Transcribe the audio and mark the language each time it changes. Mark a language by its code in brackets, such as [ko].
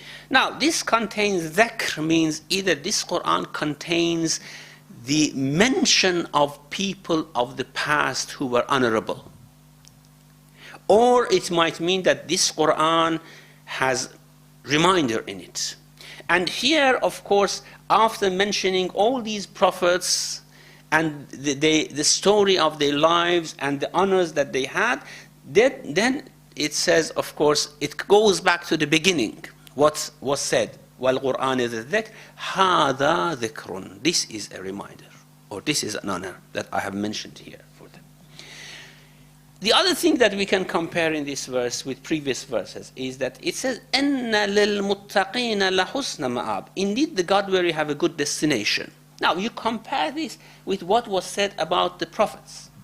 [en] Now, this contains dhikr means either this Qur'an contains the mention of people of the past who were honorable, or it might mean that this Qur'an has reminder in it. And here, of course, after mentioning all these prophets and the story of their lives and the honors that they had, then it says, of course, it goes back to the beginning. What was said, [ar] وَالْقُرْآنِ ذِي الذِّكْرِ هَذَا ذِكْرٌ. [en] This is a reminder, or this is an honor that I have mentioned here for them. The other thing that we can compare in this verse with previous verses is that it says, [ar] إِنَّ لِلْمُتَّقِينَ لَحُسْنَ مَآبٍ. [en] Indeed, the God-wary have a good destination. Now, you compare this with what was said about the prophets.